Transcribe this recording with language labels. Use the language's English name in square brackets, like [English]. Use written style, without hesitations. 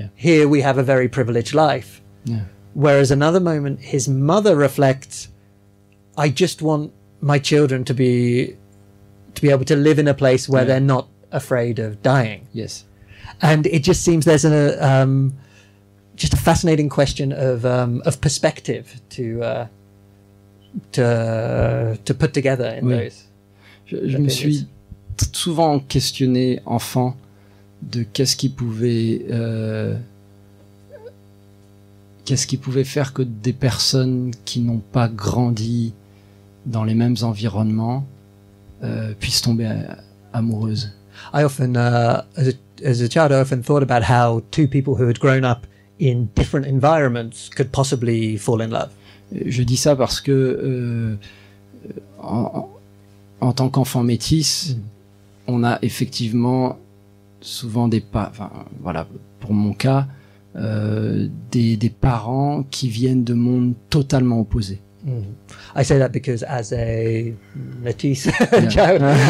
[English] Here we have a very privileged life. Whereas another moment, his mother reflects, I just want my children to be able to live in a place where they're not afraid of dying. And it just seems there's just a fascinating question of perspective to put together in those. [French] Je me suis souvent questionné enfant de qu'est-ce qui pouvait faire que des personnes qui n'ont pas grandi dans les mêmes environnements puissent tomber amoureuses. [English] I often, as a child, I often thought about how two people who had grown up in different environments could possibly fall in love. [French] Je dis ça parce que en tant qu'enfant métis, on a effectivement souvent pour mon cas, des parents qui viennent de mondes totalement opposés. [English] I say that because as a métis child,